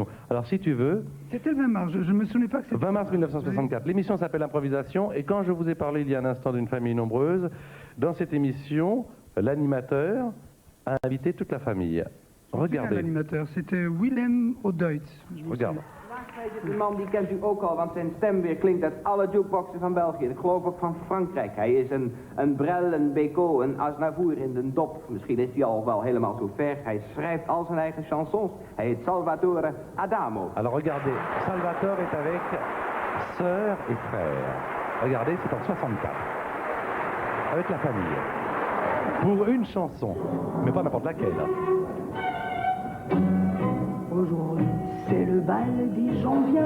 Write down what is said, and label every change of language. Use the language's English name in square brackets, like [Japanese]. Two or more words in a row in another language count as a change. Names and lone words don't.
[French] Alors si tu veux, C'était le 20 mars, je ne me souvenais pas que c'était... 20 mars 1964, l'émission s'appelle Improvisation, et quand je vous ai parlé il y a un instant d'une famille nombreuse, dans cette émission, l'animateur a invité toute la famille. Regardez. L'animateur, c'était Willem O'Doit. Regarde. [Dutch] Naast mij zit een man, die kent u ook al, want zijn stem weer klinkt uit alle jukeboxen van België. Ik geloof ook van Frankrijk. Hij is een Brel, een Bécaud, een Aznavour in de dop. Misschien is hij al wel helemaal zo ver. Hij schrijft al zijn eigen chansons. Hij heet Salvatore Adamo. [French] Alors regardez, Salvatore est avec sœur et frère. Regardez, c'est en 64. Avec la famille. Pour une chanson, mais pas n'importe laquelle. Aujourd'hui, c'est le bal, dit j'en viens.